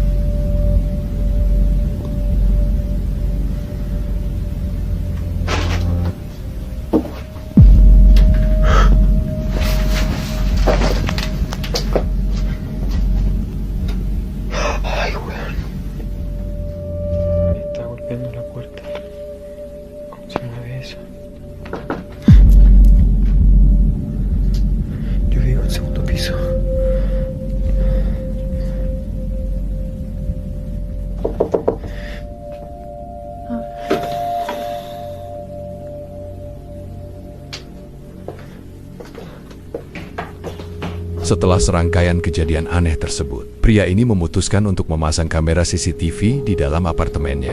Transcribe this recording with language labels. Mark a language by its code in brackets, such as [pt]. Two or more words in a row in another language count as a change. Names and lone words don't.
[es] Ay, weón. Me está golpeando la puerta. ¿Cómo se mueve eso? Yo vivo en el segundo piso. [id] Setelah serangkaian kejadian aneh tersebut, pria ini memutuskan untuk memasang kamera CCTV di dalam apartemennya.